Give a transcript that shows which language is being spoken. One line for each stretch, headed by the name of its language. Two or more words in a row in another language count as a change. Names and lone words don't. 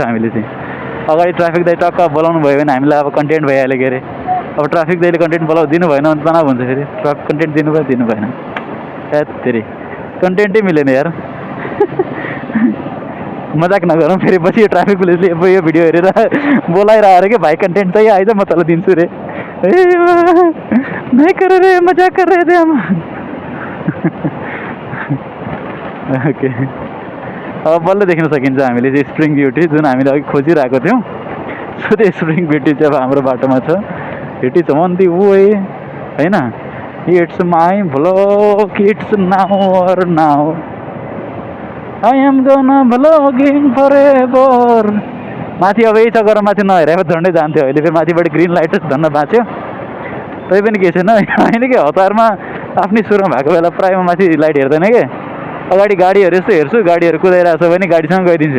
Nepali: हामीले चाहिँ अगाडि ट्राफिक दाइ टक्क बोलाउनु भयो भने हामीलाई अब कन्टेन्ट भइहाल्यो के अरे। अब ट्राफिक दाइले कन्टेन्ट दिनु भएन भने तनाव हुन्छ फेरि, कन्टेन्ट दिनु भयो दिनु भएन, फेरि कन्टेन्टै मिलेन यार मजाक नगरौँ फेरि पछि यो ट्राफिक पुलिसले यो भिडियो हेरेर बोलाइरहेको अरे कि भाइ कन्टेन्ट चाहिए आइज म तल दिन्छु रे,
Hindi: नहीं कर रे मजाक कर रहे थे हम
Nepali: ओके। अब बल्ल देख्न सकिन्छ हामीले चाहिँ
English: spring beauty
Nepali: जुन हामीले अघि खोजिरहेको थियौँ। सो त्यो
English: spring beauty
Nepali: चाहिँ अब हाम्रो बाटोमा छ।
English: it is on the way होइन। it's my vlog it's now और now I am gonna vlogging forever.
Nepali: माथि अब यही चक्कर माथि नहेरेर झन्डै जान्थ्यो, अहिले फेरि माथिबाट
English: green light
Nepali: झन्न बाँच्यो। तै पनि के छैन होइन कि हतारमा आफ्नै सुरमा भएको बेला प्रायः माथि लाइट हेर्दैन कि, अगाडि गाडीहरू यस्तो हेर्छु, गाडीहरू कुदाइरहेको छ भने गाडीसँग गइदिन्छु।